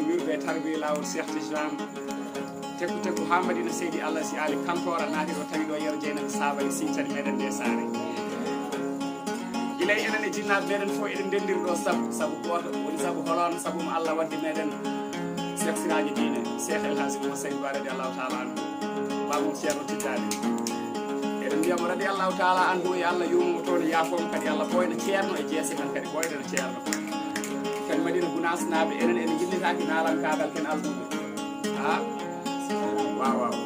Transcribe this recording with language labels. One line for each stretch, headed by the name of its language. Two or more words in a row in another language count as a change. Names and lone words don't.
Fula: wirde tarbi lawol Cheikh Tidiane tekku ha Madina Seydi Allah si ali kantora naati ɗo tawi ɗo yero jeynaɓe sabali sincani meɗen nde saare gilay enen e jinnaɓe meɗen fof eɗen ndenndiri ɗo sabu goto woni sabu holon sabu mo Allah waddi meɗen Cheikh Siraji Dine Cheikh El Hadji Oumar Seydou Ba
Arabic: رضي الله تعالى عنه
Fula: bamum ceerno tiddade eɗen mbiyamo
Arabic: رضي الله تعالى عنه
Fula: e Allah yumumo toon e yaafomo kadi Allah ɓoyna ceerno e jeese men kadi ɓoydana ceerno kadi Madina Gounass naaɓe enen en jillitaki narankagal ken alduɓe ha waw